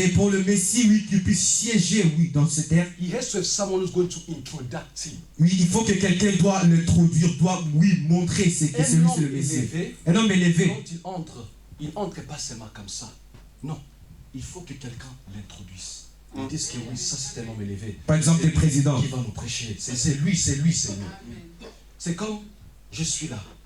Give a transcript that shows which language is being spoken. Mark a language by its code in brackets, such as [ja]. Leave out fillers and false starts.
[fr] Mais pour le Messie, oui, qu'il puisse siéger, oui, dans cette terre, [en] he has to have someone who's going to introduce him. [fr] oui, il faut que quelqu'un doit l'introduire, doit, oui, montrer que celui c'est le Messie. élevé, Un homme élevé. quand il entre pas seulement comme ça. Non, il faut que quelqu'un l'introduise. Ils disent que oui, ça c'est un homme élevé. Par exemple, C'est le président. lui qui va nous prêcher. C'est lui. C'est comme, je suis là.